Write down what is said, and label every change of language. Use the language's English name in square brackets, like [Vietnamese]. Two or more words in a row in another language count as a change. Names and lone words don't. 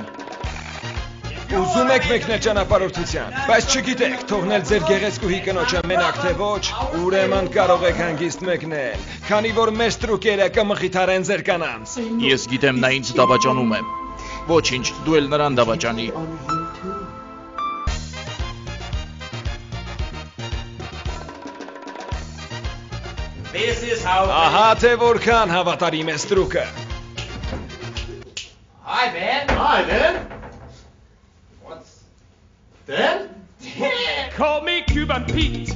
[Armenian] Ուզում եք մեկնել ճանապարհորդության, բայց չգիտեք, թողնել ձեր գեղեցկուհի կնոջը մենակ թե ոչ, ուրեմն կարող եք հանգիստ մեկնել, քանի որ մեր ստրուկերը կմխիթարեն ձեր կանանց։ Ես գիտեմ նա ինձ դավաճանում է։ Ոչինչ, դու էլ նրան դավաճանի։ Ահա թե որքան հավատարիմ է ստրուկը։ [English] Hi, man. Hi, man. Dan? Call me Cuban Pete.